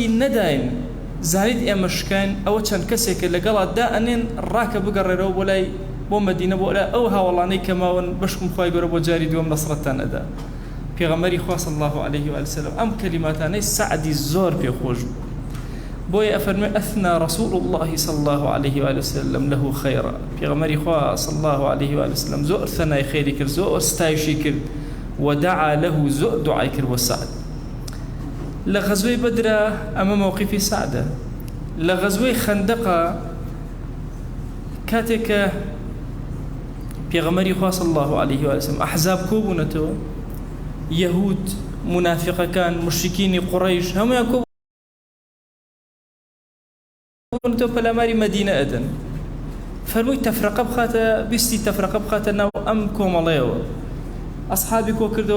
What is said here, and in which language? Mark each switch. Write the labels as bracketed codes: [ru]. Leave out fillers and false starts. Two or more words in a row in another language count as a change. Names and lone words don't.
[ckb] نەداین زانیت ئێمە شکاین ئەوە چەند کەسێکە لەگەڵاتدا ئەنێن ڕاکە بگەڕێرەوە بۆ لای بۆ مەدینە بۆ لای ئەو هاوڵانەی کە ماون بەشکم خوای گەورە بۆ جاری دووەم نەسرەتان ئەدا پێغەمبەری خوا [ar] صلی الله علیه وسلم [ckb] ئەم کەلیماتانەی سعدی زۆر پێخۆش بوو بۆیە ئەفەرمێ [ar] ئەثنا رسول الله صلى الله عليه وآله وسلم له خيرا [ckb] پێغەمبەری خوا [ar] صلى الله عليه وآله وسلم [ckb] زۆر ثەنای خێری کرد زۆر ستایشی کرد [ar] ودعا له [ckb] زۆر دوعای کرد بۆ سعد لە غەزوەی بەدرە ئەمە موقفی سعدە لە غەزوەی خەندەقە کاتێکە پێغەمبەری خوا [ar] صلى الله عليه وآله وسلم [ckb] ئەحزاب کۆبوونەتەوە یەهود منافقەکان مشرکینی قوڕەیش هەمویان تۆ پەلاماری مەدینە ئەدەن فەرمووی تەفرەقە بخاتە بیستی تەفرەقە بخاتە ناو ئەم کۆمەڵەیەوە ئەسحابی کۆ کردەوە